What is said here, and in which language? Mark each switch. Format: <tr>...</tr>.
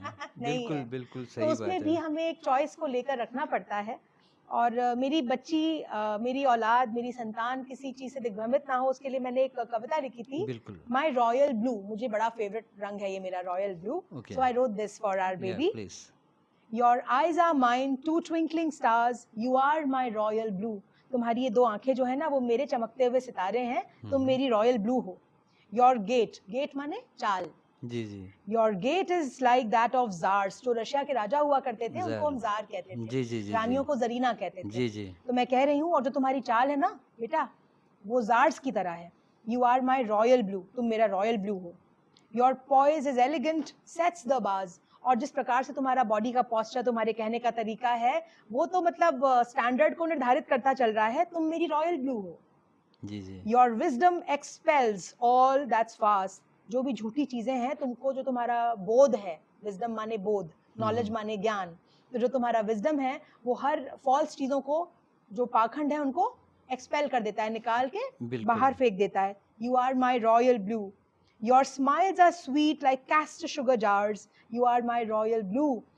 <hi>नहीं बिल्कुल, है। बिल्कुल तो सही बात उसमें है। भी हमें एक चॉइस को लेकर रखना पड़ता है। और मेरी बच्ची, मेरी औलाद, मेरी संतान किसी चीज से दिग्भ्रमित ना हो, उसके लिए मैंने एक कविता लिखी थी, बिल्कुल। माई रॉयल ब्लू। मुझे बड़ा फेवरेट रंग है ये मेरा, royal blue. Okay.</hi> <en>So I wrote this for our ya baby. Please. Your eyes are mine, two twinkling stars, you are my royal blue.</en> <hi>तुम्हारी ये दो आंखें जो है ना, वो मेरे चमकते हुए सितारे हैं, तुम मेरी रॉयल ब्लू हो।</hi> <en>Your gate, gate</en> <hi>माने चाल। जी, जी।</hi> <en>Your gate is like that of czars,</en> <hi>जो रशिया के राजा हुआ करते थे, उनको ज़ार। हम जार कहते थे। जी, जी, जी, रानियों जी। को जरीना कहते थे। जी, जी। तो मैं कह रही हूँ, और जो तुम्हारी चाल है ना बेटा, वो जार्स की तरह है।</hi> <en>You are my royal blue,</en> <hi>तुम मेरा रॉयल ब्लू हो।</hi> <en>Your poise is elegant, sets the bars.</en> <hi>और जिस प्रकार से तुम्हारा बॉडी का पोस्चर, तुम्हारे कहने का तरीका है, वो तो मतलब स्टैंडर्ड को निर्धारित करता चल रहा है, तुम मेरी रॉयल ब्लू हो। जी, जी।</hi> <en>Your wisdom expels all that's fast.</en> <hi>जो भी झूठी चीजें हैं, तुमको जो तुम्हारा बोध है, विजडम माने बोध, नॉलेज माने ज्ञान, तो जो तुम्हारा विजडम है वो हर फॉल्स चीजों को, जो पाखंड है उनको एक्सपेल कर देता है, निकाल के बिल्कुल। बाहर फेंक देता है।</hi> <en>You are my royal blue. Your smiles are sweet like cast sugar jars, you are my royal blue.</en>